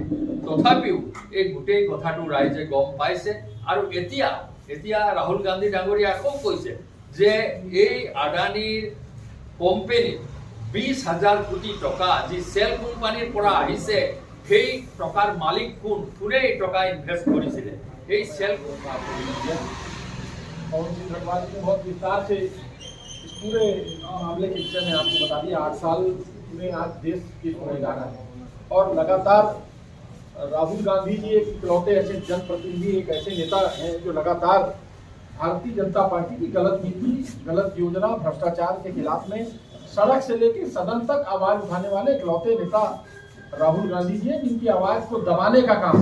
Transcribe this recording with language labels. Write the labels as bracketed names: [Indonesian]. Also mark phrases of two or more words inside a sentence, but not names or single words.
[Assamese] তথাপিও এই গোটেই কথাটো ৰাইজে গম পাইছে, আৰু এতিয়া ৰাহুল গান্ধী ডাঙৰীয়াই আকৌ কৈছে যে এই আদানীৰ কোম্পানীত 20,000 কোটি টকা যি [English] shell company [Assamese] পৰা আহিছে, সেই টকাৰ মালিক কোনে এই টকা ইনভেষ্ট কৰিছিলে, এই [English] shell company. [Hindi] पवन सिंह घटवाल ने बहुत विस्तार से इस पूरे मामले के विषय में आपको बता दिया। 8 साल में आज देश की जा रहा है, और लगातार राहुल गांधी जी एक इकलौते ऐसे जनप्रतिनिधि, एक ऐसे नेता हैं जो लगातार भारतीय जनता पार्टी की गलत नीति, गलत योजना, भ्रष्टाचार के खिलाफ में सड़क से लेकर सदन तक आवाज उठाने वाले इकलौते नेता राहुल गांधी जी हैं, जिनकी आवाज को दबाने का काम।